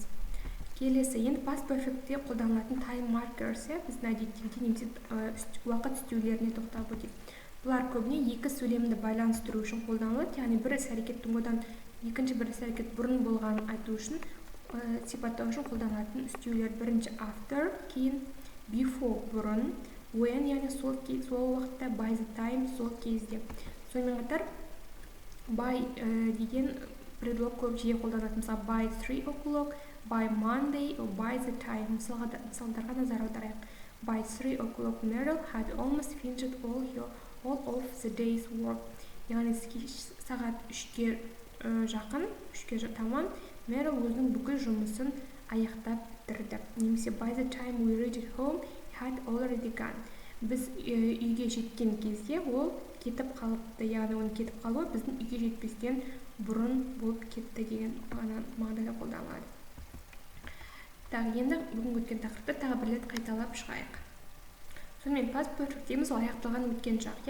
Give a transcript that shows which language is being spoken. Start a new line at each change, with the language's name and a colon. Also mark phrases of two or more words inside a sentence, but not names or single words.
Kazakh: Келесі, енді
English: past perfect'те
Kazakh: қолданылатын
English: time markers,
Kazakh: біздің әдеттегідей немесе уақыт үстеулеріне тоқталып өтейік. Бұлар көбіне екі сөйлемді байланыстыру үшін қолданылады, яғни бір іс-әрекеттің одан екінші бір іс-әрекет бұрын болғанын айту үшін сипаттау үшін қолданылатын үстеулер. Бірінші after, кейін before бұрын, when, яғни сол уақытта,
English: by the time
Kazakh: сол кезде. Сонымен қатар by деген предлог көп жиі қолданылады.
English: Мысалы by 3 o'clock, by Monday or by the time.
Kazakh: Мысалдарға назар аударайық.
English: By 3 o'clock, Meryl had almost finished all of the day's work.
Kazakh: Яғни сағат 3-ке жақын, 3-ке таман, Meryl өзінің бүкіл жұмысын аяқтап бітірді.
English: Немесе by the time we reached home, he had already gone.
Kazakh: Біз үйге жеткен кезде ол кетіп қалыпты. Яғни оның кетіп қалуы біздің үйге жетпестен бұрын болып кетті деген мағынада қолданылады. Енді бүгінгі өткен тақырыпты тағы бір рет қайталап шығайық. Сонымен
English: past perfect
Kazakh: дейміз, ол аяқталған өткен шақ.